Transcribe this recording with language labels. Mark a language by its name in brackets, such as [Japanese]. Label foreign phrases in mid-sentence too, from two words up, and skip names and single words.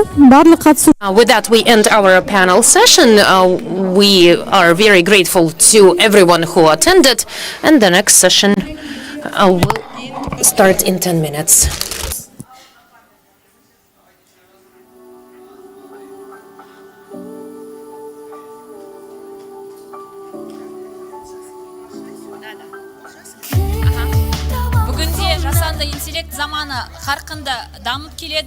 [Kazakh] Барлық қатысу. [English] With that, we end our panel session. We are very grateful to everyone who attended, and the next session will start in 10 minutes. [Kazakh] Жасанды интеллект заманы қарқынды дамып келеді.